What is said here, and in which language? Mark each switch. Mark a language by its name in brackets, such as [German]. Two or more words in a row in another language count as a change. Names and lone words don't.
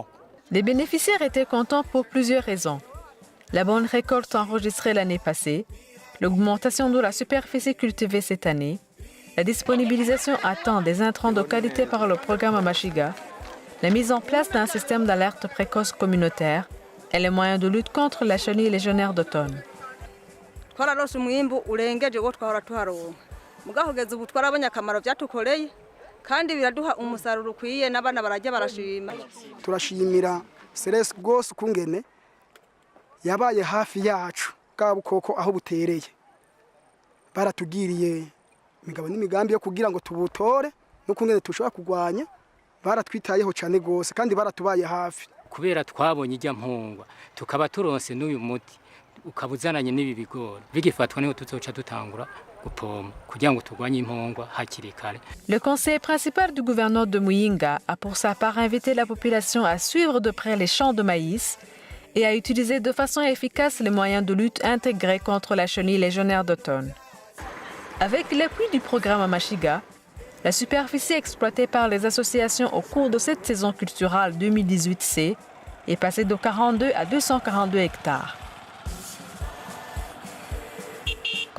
[French] Les bénéficiaires étaient contents pour plusieurs raisons. La bonne récolte enregistrée l'année passée, l'augmentation de la superficie cultivée cette année, la disponibilisation à temps des intrants de qualité par le programme Mashiga, la mise en place d'un système d'alerte précoce communautaire et les moyens de lutte contre la chenille légionnaire d'automne. [Rundi] Turashimira CERES rwose ukungene yabaye hafi yacu bwa bukoko aho butereye. Baratugiriye imigabo n'imigambi yo kugira ngo tubutore n'ukungene tushobora kugwanya. Baratwitayeho cyane rwose kandi baratubaye hafi. Kubera twabonye ijya mpungwa tukaba turonse n'uyu muti ukabuzananye n'ibi bigori bigifatwa niho tuzoca dutangura gupompa kugira ngo turwanye impungwa hakiri kare. [French] Le conseiller principal du gouverneur de Muyinga a pour sa part invité la population à suivre de près les champs de maïs et à utiliser de façon efficace les moyens de lutte intégrés contre la chenille légionnaire d'automne. Avec l'appui du programme Mashiga, la superficie exploitée par les associations au cours de cette saison culturelle 2018C est passée de 42 à 242 hectares.